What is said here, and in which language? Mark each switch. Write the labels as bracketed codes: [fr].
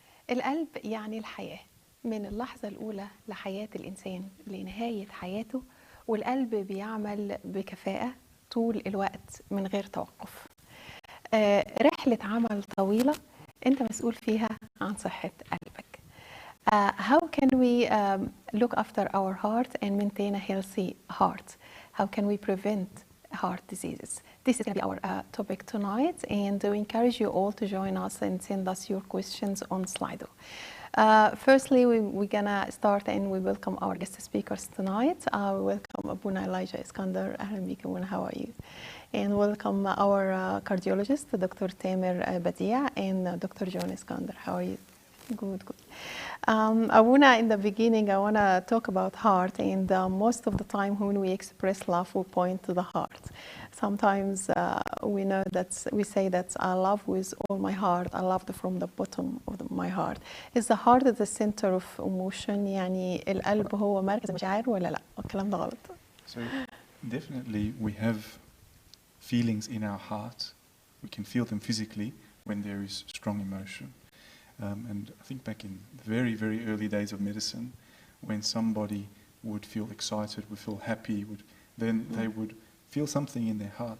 [ar] القلب يعني الحياة، من اللحظة الأولى لحياة الإنسان لنهاية حياته، والقلب بيعمل بكفاءة طول الوقت من غير توقف. رحلة عمل طويلة أنت مسؤول فيها عن صحة قلبك. [en] How can we look after our heart and maintain a healthy heart? How can we prevent heart diseases? This is going to be our topic tonight, and we encourage you all to join us and send us your questions on Slido. Firstly, we're going to start and we welcome our guest speakers tonight. Welcome Abuna Elijah Iskander. [ar] أهلا بك [en] Abuna, how are you? And welcome our cardiologist, Dr. Tamer Badia, and Dr. John Iskander. How are you? Good, good. Abuna, in the beginning, I want to talk about heart, and most of the time when we express love, we point to the heart. Sometimes we know that we say that I love with all my heart, I loved from the bottom of my heart. Is the heart the center of emotion? [ar] يعني القلب هو مركز المشاعر ولا لا؟ الكلام ده غلط. [en] So definitely we have feelings in our heart. We can feel them physically when there is strong emotion. And I think back in the very, very early days of medicine, when somebody would feel excited, would feel happy, then they would feel something in their heart.